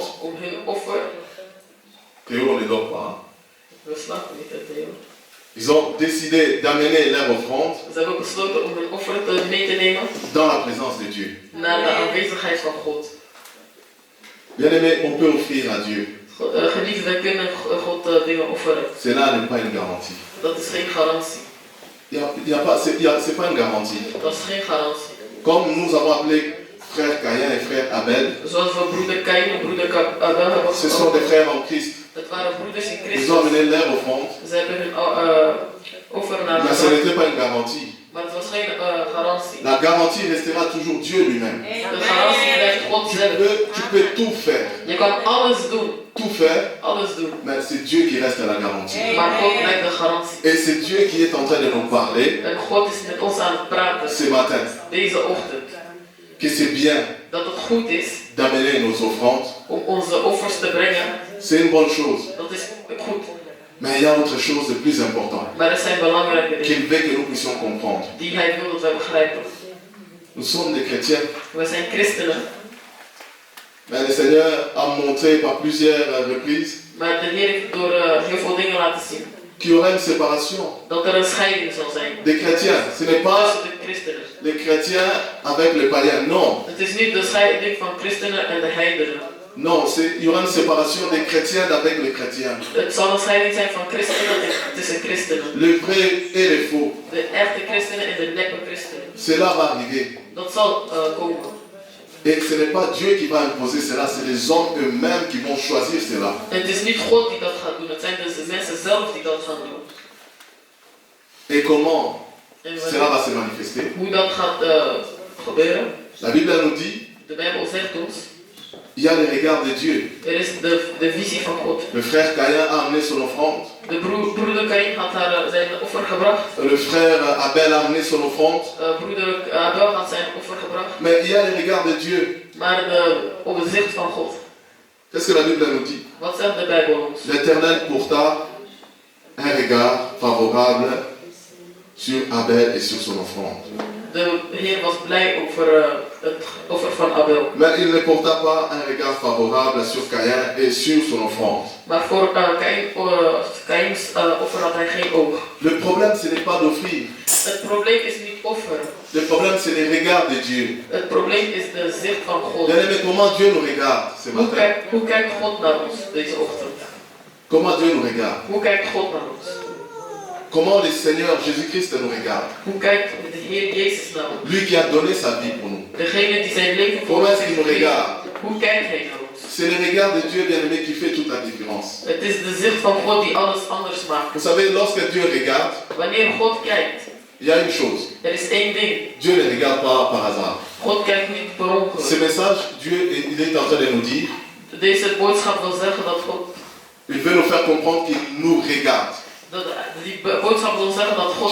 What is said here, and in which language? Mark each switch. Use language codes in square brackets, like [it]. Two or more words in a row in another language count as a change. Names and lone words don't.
[nl] om hun offer. [fr] Théo, on ne dort pas. [nl] We slapen niet, hè, Theo. [fr] Ils ont décidé d'amener leur offrande [nl] Ze hebben besloten om hun offer mee te nemen [fr] dans la présence de Dieu. [nl] naar de aanwezigheid van God. [fr] Bien aimé, on peut offrir à Dieu. [nl] Geliefd, wij kunnen God dingen offeren. [fr] Cela n'est pas une garantie. [nl] Dat is geen garantie. [fr] C'est pas une garantie. [nl] Dat is geen garantie. [fr] Comme nous avons appelé frère Caïn et frère Abel, [nl] Zoals we broeder Kain en broeder Abel hebben [fr] ce sont des frères en Christ. [nl] Het waren broeders in [fr] Ils [nl] Christus. [fr] ont amené leur offrande, [nl] Ze hebben hun offer naar [fr] mais ce [nl] de [fr] n'était pas une garantie. [nl] maar het was geen garantie. [fr] La garantie restera toujours Dieu lui-même. [nl] De garantie blijft God zelf. [fr] Tu peux tout faire, [nl] Je kan alles doen. alles doen, [fr] mais c'est Dieu qui reste la garantie. [nl] Maar God blijft de garantie. [fr] Et c'est Dieu qui est en train de nous parler [nl] En God is met ons aan het praten [fr] ce matin, [nl] deze ochtend. [fr] que c'est bien [nl] Dat het goed is [fr] d'amener nos offrandes. [nl] om onze offers te brengen. [fr] C'est une bonne chose. [nl] Dat is goed. [fr] Mais il y a autre chose de plus important [nl] Maar er zijn belangrijke dingen [fr] qu'il veut que nous puissions comprendre. [nl] die Hij wil dat wij begrijpen. [fr] Nous sommes des chrétiens, [nl] We zijn christenen. [fr] mais le Seigneur a montré par plusieurs reprises [nl] Maar de Heer heeft door heel veel dingen laten zien [fr] qu'il y aurait une séparation [nl] dat er een scheiding zal zijn [fr] des chrétiens. Ce n'est pas [nl] tussen de christenen. [fr] les chrétiens avec les païens, non. [nl] Het is niet de scheiding van christenen en de heidenen. [fr] Non, il y aura une séparation des chrétiens d'avec les chrétiens. [nl] Het zal een scheiding zijn van christenen tussen christenen. [fr] Les vrais et les faux. [nl] De echte christenen en de neppe christenen. [fr] Cela va arriver. [nl] Dat zal komen. [fr] Et ce n'est pas Dieu qui va imposer cela, c'est les hommes eux-mêmes qui vont choisir cela. [nl] En het is niet God die dat gaat doen, het zijn dus de mensen zelf die dat gaan doen. [fr] Et comment [nl] En [fr] cela va se manifester? [nl] hoe dat gaat gebeuren, [fr] La Bible nous dit, [nl] de Bijbel zegt ons, [fr] il y a les regards de Dieu. [nl] er is de visie van God. [fr] Le frère Caïn a amené son offrande. [nl] De broeder Kain had daar zijn offer gebracht. [fr] Le frère Abel a amené son offrande. [nl] Broeder Abel had zijn offer gebracht. [fr] Mais il y a les regards de Dieu. [nl] Maar op het zicht van God. [fr] Qu'est-ce que la Bible nous dit? [nl] Wat zegt de Bijbel ons? [fr] L'Éternel porta un regard favorable sur Abel et sur son offrande. [nl] De Heer was blij over het offer van Abel. [fr] Mais il ne porta pas un regard favorable sur Caïn et sur son offrande. [nl] Maar voor Kains offer had hij geen oog. [fr] Le problème, ce n'est pas d'offrir. [nl] Het probleem is niet offeren. [fr] Le problème, c'est les regards de Dieu. [nl] Het probleem is de zicht van God. [fr] Bien-aimé, comment Dieu nous regarde ce matin? [nl] Hoe kijkt God naar ons deze ochtend? [fr] Comment Dieu nous regarde? [nl] Hoe kijkt God naar ons? [fr] Comment le Seigneur Jésus-Christ nous regarde? [nl] Hoe kijkt de Heer Jezus naar ons? [fr] Lui qui a donné sa vie pour nous. [nl] Degene die zijn leven voor [fr] Comment [nl] ons [fr] est-ce qu'il [nl] heeft [fr] nous [nl] gegeven. [fr] regarde? [nl] Hoe kijkt hij naar ons? [fr] C'est le regard de Dieu, bien-aimé, qui fait toute la différence. [nl] Het is de zicht van God die alles anders maakt. [fr] Vous savez, lorsque Dieu regarde, [nl] Wanneer God kijkt, [fr] il y a une chose. [nl] er is één ding. [fr] Dieu ne regarde pas par hasard. [nl] God kijkt niet per [fr] Ce [nl] ongeluk. [fr] message, Dieu il est en train de nous dire, [nl] Deze boodschap wil zeggen dat God, [fr] il veut nous faire comprendre qu'il nous regarde. [nl] die boodschap wil zeggen dat God